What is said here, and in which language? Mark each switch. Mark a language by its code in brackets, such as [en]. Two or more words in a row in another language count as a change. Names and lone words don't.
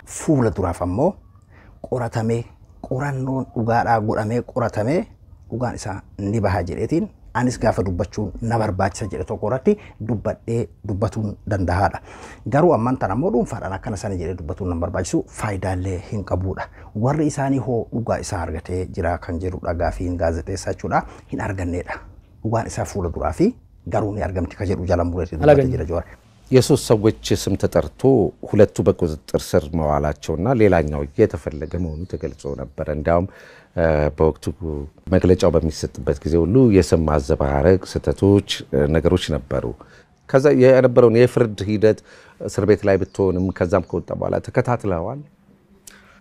[om] Fuula duraaf ammoo qoratamee qorannoon dhugaadhaa godhamee qoratamee dhugaan isaa ni bahaa jedheetiin anis gaafa dubbachuun na barbaachisa jedhe tokko irratti dubbadhee dubbatuun danda'aadha. Garuu amman tan ammoo dhuunfaadhaan akkana sana jedhee dubbatuun nan barbaachisu faayidaalee hin qabuudha. Warri isaanii hoo dhugaa isaa argatee jira kan jedhudha gaafiin gaazexeessaa jechuudha hin arganneedha. Dhugaan isaa fuula duraa fi garuu ni argamti ka jedhu jala mureetii dubbate jira Jawaar. [am] የሶስት ሰዎች ስም ተጠርቶ ሁለቱ በቁጥጥር ስር መዋላቸውና ሌላኛው እየተፈለገ መሆኑ ተገልጾ ነበር። እንዲያውም በወቅቱ መግለጫው በሚሰጥበት ጊዜ ሁሉ የስም ማዘባረቅ ስህተቶች ነገሮች ነበሩ። ከዛ የነበረውን የፍርድ ሂደት እስር ቤት ላይ ብትሆንም ከዛም ከወጣ በኋላ ተከታትለዋል።